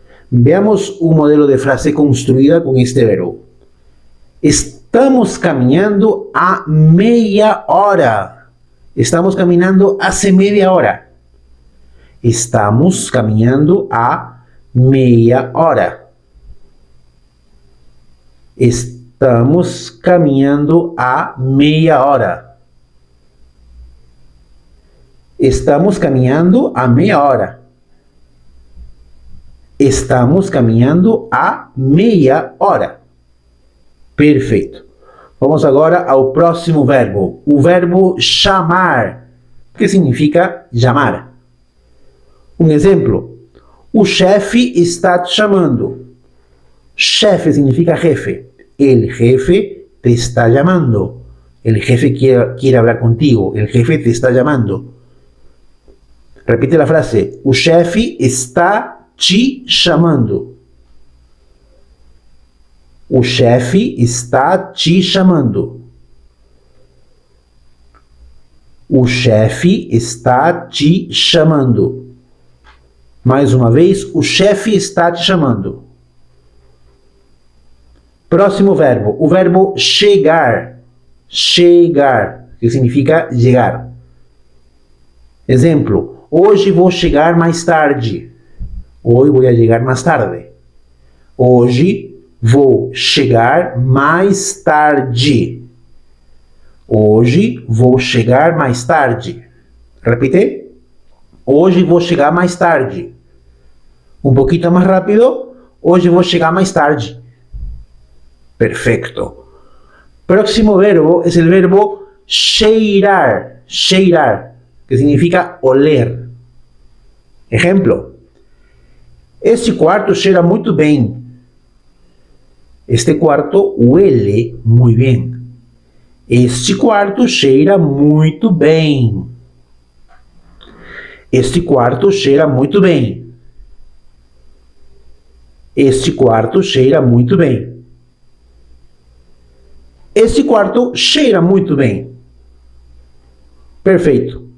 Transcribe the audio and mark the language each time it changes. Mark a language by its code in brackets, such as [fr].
[es] Veamos un modelo de frase construida con este verbo. [pt] Estamos caminhando a meia hora. Estamos caminhando [es] hace media hora. [pt] Estamos caminhando a meia hora. Estamos caminhando a meia hora. Estamos caminhando a meia hora. Estamos caminhando a meia hora. Perfeito. Vamos agora ao próximo verbo. O verbo chamar, que significa chamar. Um exemplo. O chefe está te chamando. Chefe significa jefe. [es] El jefe te está llamando. El jefe quiere hablar contigo. El jefe te está llamando. Repite la frase. [pt] O chefe está te chamando. O chefe está te chamando. O chefe está te chamando. Mais uma vez, o chefe está te chamando. Próximo verbo, o verbo chegar. Chegar, que significa chegar. Exemplo, hoje vou chegar mais tarde. [es] Hoy voy a llegar más tarde. [pt] Hoje vou chegar mais tarde. Hoje vou chegar mais tarde. Repite. Hoje vou chegar mais tarde. [es] Un poquito más rápido. [pt] Hoje vou chegar mais tarde. [es] Perfecto. Próximo verbo es el verbo cheirar. Cheirar, que significa oler. Ejemplo. [pt] Este quarto cheira muito bem. [es] Este quarto huele muy bien. [pt] Este quarto cheira muito bem. Este quarto cheira muito bem. Este quarto cheira muito bem. Este quarto cheira muito bem. Perfeito.